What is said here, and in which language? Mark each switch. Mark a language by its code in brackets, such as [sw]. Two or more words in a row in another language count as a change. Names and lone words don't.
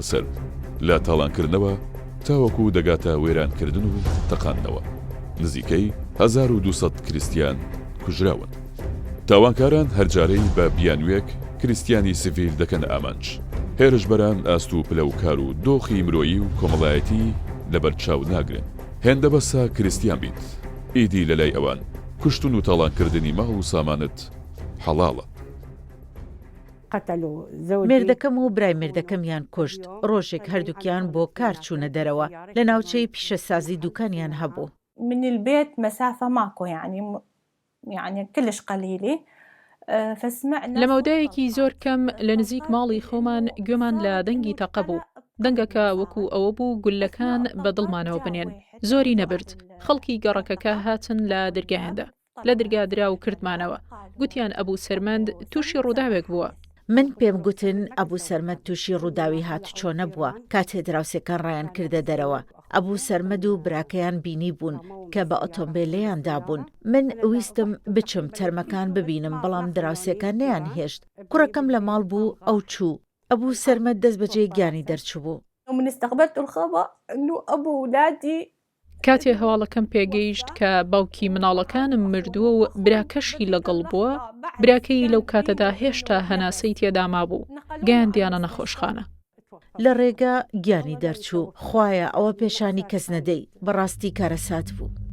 [ckb] سەر لە تاڵانکردنەوە تاوەکو دەگاتە وێرانکردن و تەقاندنەوە نزیکەی 1200 کریسیان کوژراون تاوانکاران هەرجارەی بە بیانوێک کریسیانی سیڤیل دەکەن ئامانج هێرشبەران ئاست و پلە و کار و دۆخی مرۆیی و کۆمەڵایەتی لەبەر چاو ناگرن هێندە بەسا کریسیان بیت ئیدی لەلای ئەوان کوشتن و تاڵانکردنی ماڵ و سامانت حەڵاڵە مێردەکەم و برای مێردەکەمیان کوشت ڕۆژێک هەردووکیان بۆ کار چوونە دەرەوە لە ناوچەی پیشەسازی دوکانیان هەبوو [ar] من البيت مسافة ماكو يعني كلش قليلة [ckb] لە مەودایەکی زۆر کەم لە نزیک ماڵی خۆمان گوێمان لە دەنگی تەقە بوو دەنگەکە وەکو ئەوە بوو گولەکان بە دڵمانەوە بنێن زۆری نەبرد خەڵکی گەڕەکەکە هاتن لە دەرگایاندا لە دەرگادرا و کردمانەوە گوتیان ئەبوو سەرمەند تووشی ڕووداوێک بووە من پێم گوتن ئەبوو سەرمەد تووشی ڕووداوی هاتوچۆ نەبووە کاتێ دراوسەکان ڕایان کردە دەرەوە ئەبوو سەرمەد و براکەیان بینی بوون کە بە ئۆتۆمبیلەیاندا بوون من ویستم بچم تەرمەکان ببینم بەڵام دراوسەکان نەیان هێشت کوڕەکەم لە ماڵ بوو ئەو چوو ئەبوو سەرمەد دەست بەجێ گیانی دەرچوو بوو [ar] ومن استقبلت الخبر إنه أبو ولادي [ckb] کاتێ هەواڵەکەم پێگەیشت کە باوکی مناڵەکانم مردووە و براکەشی لەگەڵ بووە براکەی لەو کاتەدا هێشتا هەناسەی تێدا مابوو گەیاندیانە نەخۆشخانە لە ڕێگا گیانی دەرچوو خوایە ئەوە پێشانی کەس نەدەی بەڕاستی کارەسات بوو